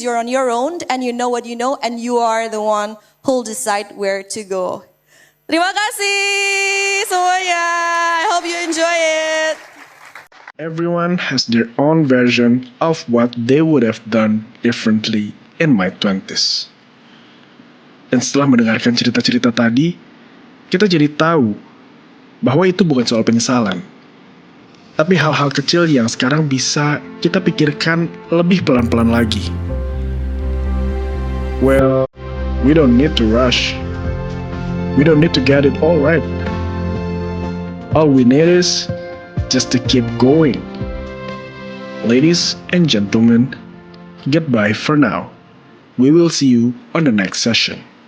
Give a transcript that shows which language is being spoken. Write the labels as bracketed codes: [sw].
[en] You're on your own and you know what you know and you are the one who'll decide where to go. [id] Terima kasih semuanya. [en] I hope you enjoy it. Everyone has their own version of what they would have done differently in my 20s. [id] Dan setelah mendengarkan cerita-cerita tadi, kita jadi tahu bahwa itu bukan soal penyesalan, tapi hal-hal kecil yang sekarang bisa kita pikirkan lebih pelan-pelan lagi. [en] Well, we don't need to rush. We don't need to get it all right. All we need is just to keep going. Ladies and gentlemen, goodbye for now. We will see you on the next session.